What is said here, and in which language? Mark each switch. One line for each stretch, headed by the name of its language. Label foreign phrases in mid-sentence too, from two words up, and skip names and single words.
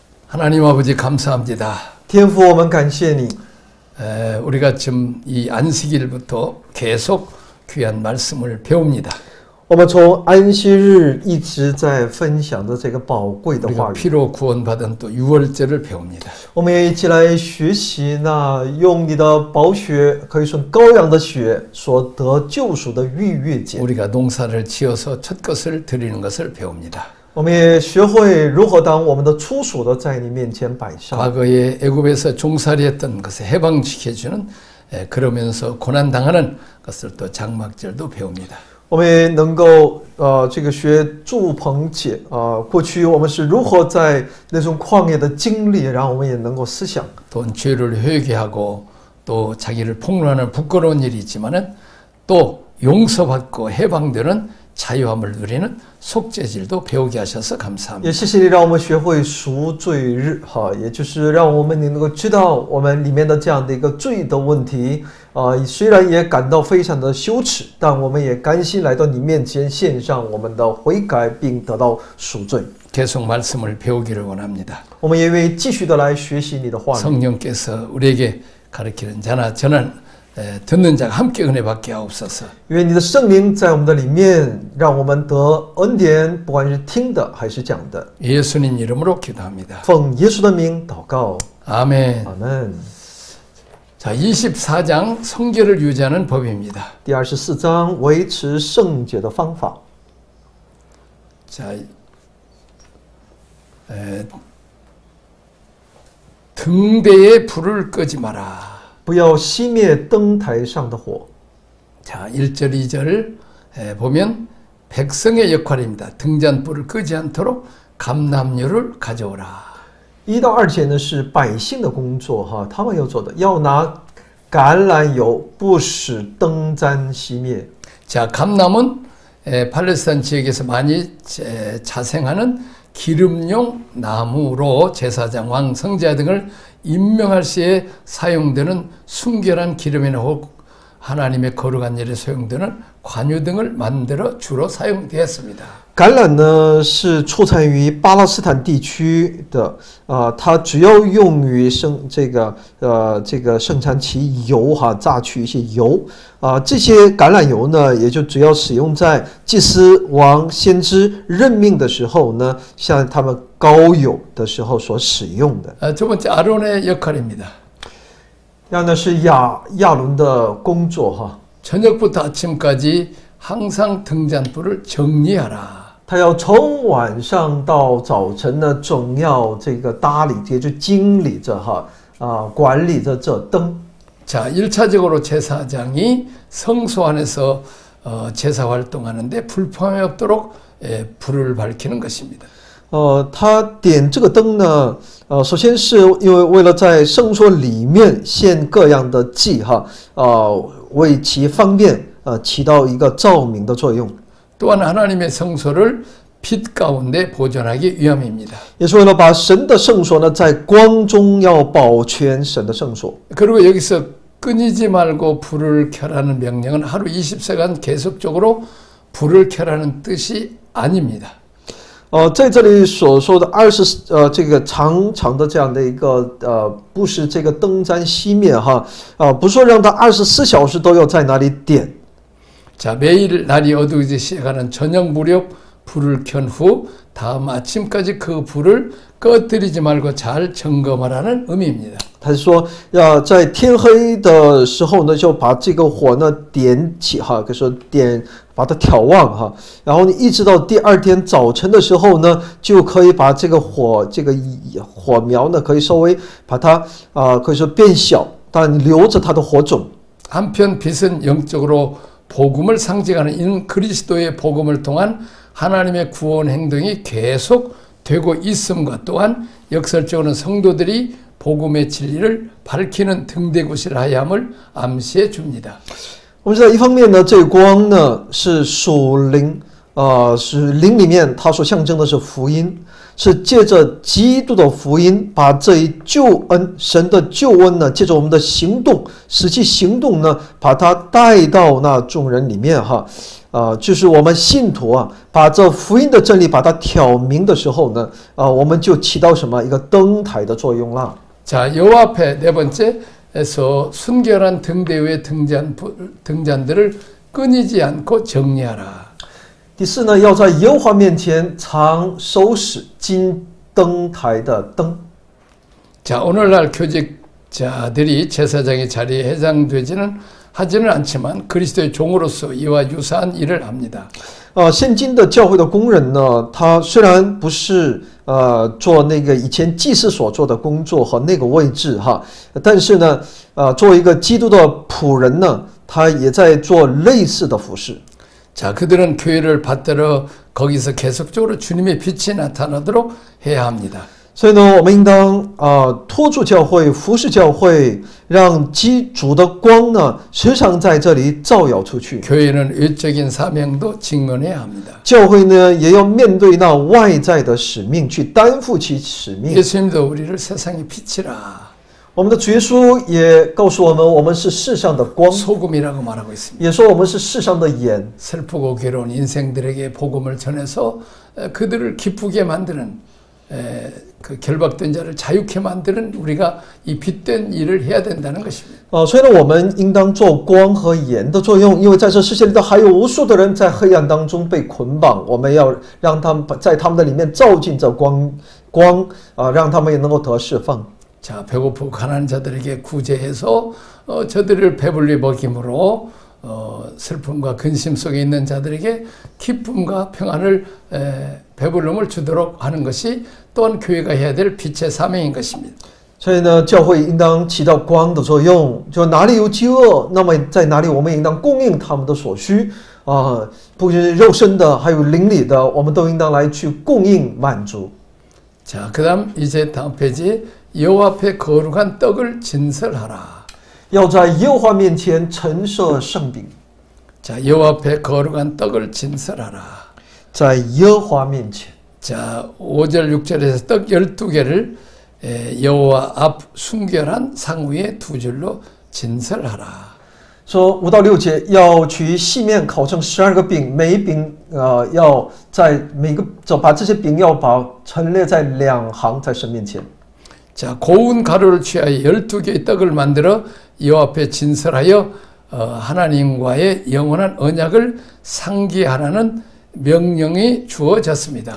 Korean: 하나님 아버지 감사합니다.
Chinese: 天父，我们感谢你。
Korean: 우리가 지금 이 안식일부터 계속 귀한 말씀을 배웁니다.
Chinese: 我们从安息日一直在分享着这个宝贵的话
Korean: 우리가
Chinese: 语，
Korean: 피로 구원받은 또 유월절을 배웁니다.
Chinese: 我们也一起来学习那用你的宝血，可以说羔羊的血所得救赎的逾越节。
Korean: 우리가 농사를 지어서 첫 것을 드리는 것을 배웁니다.
Chinese: 我们也学会如何当我们的初属的在你面前摆上。
Korean: 과거에 애굽에서 종살이했던 것을 해방시켜주는 그러면서 고난당하는 것을 또 장막절도 배웁니다.
Chinese: 我们也能够这个学祝棚节过去我们是如何在那种旷野的经历，然后我们也能够思想。
Korean: 또 죄를 회개하고 또 자기를 폭로하는 부끄러운 일이 있지만은 또 용서받고 해방되는 자유함을 누리는 속죄질도 배우게 하셔서 감사합니다.
Chinese: 也谢谢你让我们学会赎罪日也就是让我们能够知道我们里面的这样的一个罪的问题虽然也感到非常的羞耻，但我们也甘心来到你面前献上我们的悔改，并得到赎罪。
Korean: 계속 말씀을 배우기를 원합니다.
Chinese: 我们也愿意继续的来学习你的话语。
Korean: 성령께서 우리에게 가르치는 자나 저는 듣는 자가 함께 은혜 받게 하옵소서.
Chinese: 愿你的圣灵在我们的里面，让我们得恩典，不管是听的还是讲的。
Korean: 예수님 이름으로 기도합니다.
Chinese: 奉耶稣的名祷告，
Korean: 아멘.
Chinese: 阿门。
Korean: 자, 24장 성결을 유지하는 법입니다.
Chinese: 第24章维持圣洁的方法。
Korean: 자, 등대에 불을 끄지 마라.
Chinese: 不要熄灭灯台上的火。
Korean: 자, 1절, 2절 보면 백성의 역할입니다. 등잔불을 끄지 않도록 감람유를 가져오라.
Chinese: 1 到2节呢是百姓的工作他们要做的，要拿橄榄油，不使灯簪熄灭。
Korean: 자, 감람은 팔레스타인 지역에서 많이 자생하는 기름용 나무로 제사장, 왕, 성자 등을 임명할 시에 사용되는 순결한 기름이나 혹 하나님의 거룩한 일에 사용되는 관유 등을 만들어 주로 사용되었습니다.
Chinese: 橄榄呢是出产于巴勒斯坦地区的，它主要用于这个生产其油榨取一些油这些橄榄油呢，也就主要使用在祭司、王、先知任命的时候呢，像他们膏油的时候所使用的。
Korean: 두 번째 아론의 역할입니다.
Chinese: 然后呢是亚伦的工作
Korean: 저녁부터 아침까지 항상 등잔불을 정리하라.
Chinese: 他要从晚上到早晨呢，总要这个打理，也就经理着管理着这灯。
Korean: 자, 1차적으로 제사장이 성소 안에서 제사 활동하는데 불편함이 없도록 불을 밝히는 것입니다.
Chinese: 他点这个灯呢，首先是因为为了在圣所里面献各样的祭为其方便起到一个照明的作用。
Korean: 또한 하나님의 성소를 빛 가운데 보존하기 위함입니다.
Chinese: 也是为了把神的圣所呢，在光中要保全神的圣所。
Korean: 그리고 여기서 끊이지 말고 불을 켜라는 명령은 하루 20시간 계속적으로 불을 켜라는 뜻이 아닙니다.
Chinese: 在这里所说的这个长长的这样的一个不是这个灯簪熄灭不是说让它24小时都要在那里点。
Korean: 자, 매일 날이 어두워지기 시작하는 저녁 무렵 불을 켠 후 다음 아침까지 그 불을 꺼뜨리지 말고 잘 점검하라는 의미입니다.
Chinese: 他是说要在天黑的时候呢，就把这个火呢点起可以说把它挑旺然后呢一直到第二天早晨的时候呢，就可以把这个火苗呢可以稍微把它可以说变小，但留着它的火种。
Korean: 한편 빛은 영적으로 복음을 상징하는 이는 그리스도의 복음을 통한 하나님의 구원 행동이 계속 되고 있음과 또한 역설적으로는 성도들이 복음의 진리를 밝히는 등대구실 하야 함을 암시해 줍니다.
Chinese: 我们知道一方面呢，这个光呢是属灵是灵里面它所象征的是福音，是借着基督的福音把这一救恩神的救恩呢，借着我们的行动实际行动呢，把它带到那众人里面就是我们信徒啊，把这福音的真理把它挑明的时候呢，我们就起到什么一个灯台的作用了。
Korean: 자, 여호와 앞에 네 번째에서 순결한 등대 위의 등잔들을 끊이지 않고 정리하라.
Chinese: 第四呢，要在耶和华面前常收拾金灯台的灯。
Korean: 자, 오늘날 교직자들이 제사장의 자리에 해당되지는 하지는 않지만 그리스도의 종으로서 이와 유사한 일을 합니다.
Chinese: 现今的教会的工人呢，他虽然不是做那个以前祭司所做的工作和那个位置哈，但是呢，作为一个基督的仆人呢，他也在做类似的服事。
Korean: 자, 그들은 교회를 받들어 거기서 계속적으로 주님의 빛이 나타나도록 해야 합니다.
Chinese: 所以呢，我们应当托住教会，服侍教会，让主的光呢时常在这里照耀出去。
Korean: 교회는 외적인 사명도 직면해야 합니다.
Chinese: 教会呢也要面对那外在的使命，去担负起使命。
Korean: 예수님도 우리를 세상의 빛이라
Chinese: 我们的主耶稣也告诉我们，我们是世上的光，
Korean: 소금이라고 말하고 있습니다.
Chinese: 也说我们是世上的盐。
Korean: 슬프고 괴로운 인생들에게 복음을 전해서 그들을 기쁘게 만드는 그 결박된 자를 자유케 만드는 우리가 이 빛된 일을 해야 된다는 것입니다.
Chinese: 所以呢，我们应当做光和盐的作用，因为在这世界里头还有无数的人在黑暗当中被捆绑，我们要让他们在他们的里面照进这光，让他们也能够得释放。
Korean: 자, 배고프고 가난한 자들에게 구제해서 저들을 배불리 먹임으로 슬픔과 근심 속에 있는 자들에게 기쁨과 평안을 배불름을 주도록 하는 것이 또한 교회가 해야 될 빛의 사명인 것입니다.
Chinese: 所以呢，教会应当起到光的作用，就哪里有饥饿，那么在哪里我们应当供应他们的所需不仅肉身的，还有灵里的，我们都应当来去供应满足。
Korean: 자, 그다음 이제 다음 페이지 여호와 앞에 거룩한 떡을 진설하라.
Chinese: 要在耶和华面前陈设圣饼，
Korean: 자, 여호와 앞에 거룩한 떡을 진설하라.
Chinese: 在耶和华面前。
Korean: 자, 5절 6절에서 떡 12개를 여호와 앞 순결한 상 위에 두 줄로 진설하라.
Chinese: 说5到6节，要取细面烤成12个饼，每一饼要在每个把这些饼要把陈列在2行在神面前。
Korean: 자, 고운 가루를 취하여 12개의 떡을 만들어 여호와 앞에 진설하여 하나님과의 영원한 언약을 상기하라는 명령이 주어졌습니다.